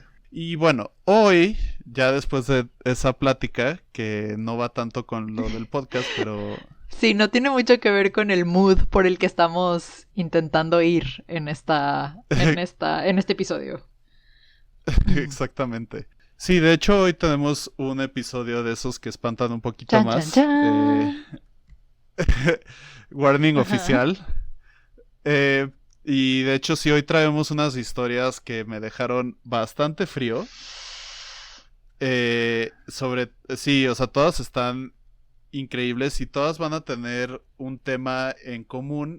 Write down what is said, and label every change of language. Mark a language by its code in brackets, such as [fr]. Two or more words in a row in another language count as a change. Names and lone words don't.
[es] Y bueno, hoy, ya después de esa plática, que no va tanto con lo del podcast, pero Sí, no tiene mucho que ver con el mood por el que estamos intentando ir en este episodio. Exactamente. Sí, de hecho hoy tenemos un episodio de esos que espantan un poquito Chan, más. chan, chan. Warning Ajá. oficial. Y de hecho sí, hoy traemos unas historias que me dejaron bastante frío. Sí, o sea, todas están increíbles y todas van a tener un tema en común.